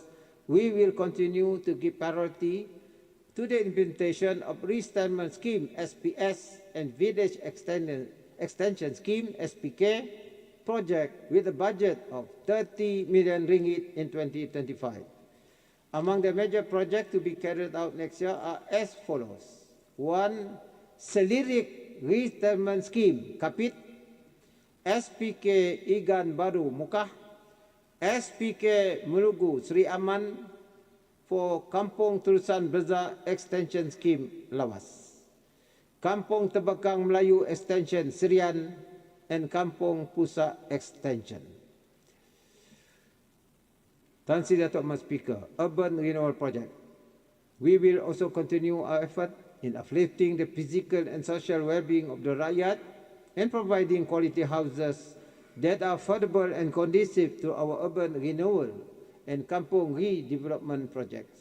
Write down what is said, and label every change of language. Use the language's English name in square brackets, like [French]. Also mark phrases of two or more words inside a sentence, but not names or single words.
[English] We will continue to give priority to the implementation of resettlement scheme SPS and village extension scheme SPK project with a budget of 30 million ringgit in 2025. Among the major projects to be carried out next year are as follows. 1. Selirik Resettlement Scheme Kapit, SPK Igan Baru Mukah, SPK Melugu Sri Aman for Kampung Terusan Beza Extension Scheme Lawas, Kampung Tebakang Melayu Extension Sirian, and Kampung Pusa Extension. Tan Sri Datuk Mas Speaker, Urban Renewal Project. We will also continue our effort in uplifting the physical and social well-being of the rakyat and providing quality houses that are affordable and conducive to our urban renewal and kampung redevelopment projects.